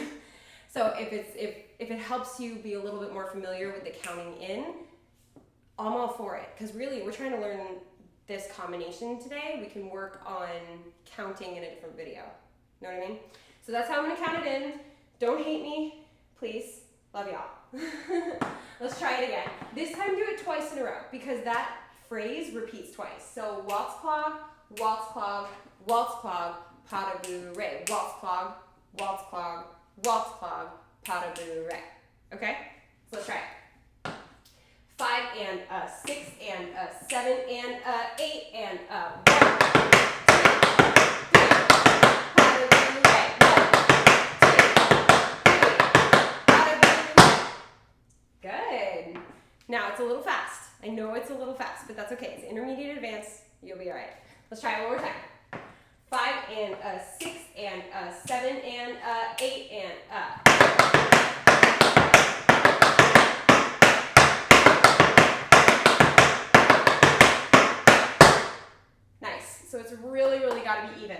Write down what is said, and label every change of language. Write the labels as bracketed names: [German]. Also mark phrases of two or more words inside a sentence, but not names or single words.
[English] So if it helps you be a little bit more familiar with the counting in, I'm all for it, because really we're trying to learn this combination today. We can work on counting in a different video. Know what I mean? So that's how I'm gonna count it in. Don't hate me, please. Love y'all. Let's try it again. This time do it twice in a row because that phrase repeats twice. So waltz clog, waltz clog, waltz clog, [French] pas de bourrée. [English] Waltz clog, waltz clog, waltz clog, [French] pas de bourrée. [English] Okay? So let's try it. 5 and a 6 and a 7 and a 8 and a 1, 2, 3, [French] pas de bourrée. [English] 1, 2, 3, [French] pas de bourrée. [English] Good. Now it's a little fast. I know it's a little fast, but that's okay. It's intermediate advanced. You'll be all right. Let's try it one more time. 5 and a 6 and a 7 and a 8 and a. So it's really, really got to be even.